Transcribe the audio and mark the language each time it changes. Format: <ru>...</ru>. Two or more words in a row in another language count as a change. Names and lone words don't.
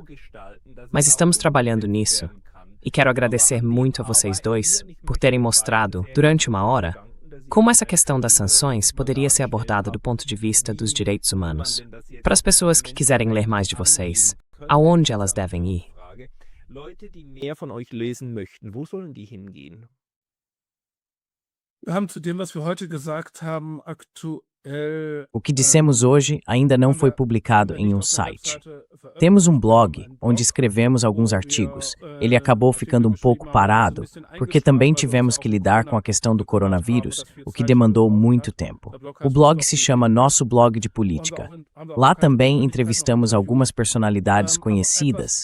<pt>Mas estamos trabalhando nisso, e quero agradecer muito a vocês dois por terem mostrado, durante uma hora, como essa questão das sanções poderia ser abordada do ponto de vista dos direitos humanos. Para as pessoas que quiserem ler mais de vocês, aonde elas devem ir?</pt> <de>Leute, die mehr von euch lesen möchten, wo sollen die hingehen? Wir haben zu dem, was wir heute gesagt haben, aktuell.</de> <pt>O que dissemos hoje ainda não foi publicado em um site. Temos um blog onde escrevemos alguns artigos. Ele acabou ficando um pouco parado, porque também tivemos que lidar com a questão do coronavírus, o que demandou muito tempo. O blog se chama Nosso Blog de Política. Lá também entrevistamos algumas personalidades conhecidas.</pt>